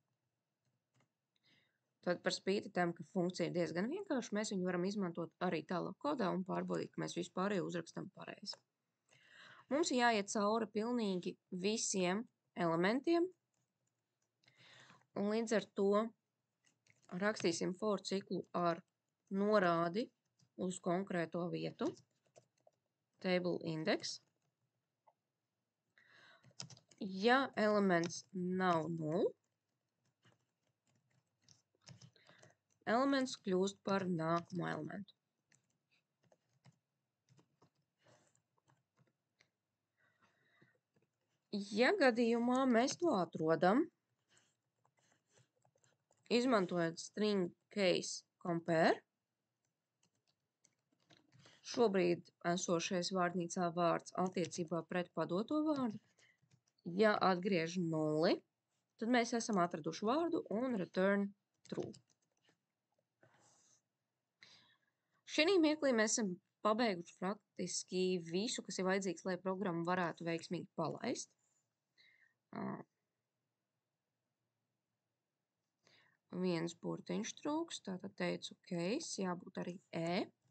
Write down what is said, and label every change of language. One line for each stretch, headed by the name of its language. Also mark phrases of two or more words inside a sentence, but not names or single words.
Latvian: Tad par spīti tam, ka funkcija ir diezgan vienkārša, mēs viņu varam izmantot arī tālāk kodā un pārbaudīt, ka mēs vispārējo uzrakstam pareizi. Mums ir jāiet cauri pilnīgi visiem elementiem, un līdz ar to rakstīsim for ciklu ar norādi uz konkrēto vietu,
English: table index.
Latvian: Ja elements nav 0, elements kļūst par nākamo elementu. Ja gadījumā mēs to atrodam, izmantojot
English: string case compare,
Latvian: šobrīd esošais vārnīcā vārds attiecībā pret padoto vārdu, ja atgriež 0, tad mēs esam atraduši vārdu un
English: return true.
Latvian: Šī mirklī mēs esam pabeiguši praktiski visu, kas ir vajadzīgs, lai programmu varētu veiksmīgi palaist. Viens burtiņš trūks, tātad teicu case, jābūt arī e.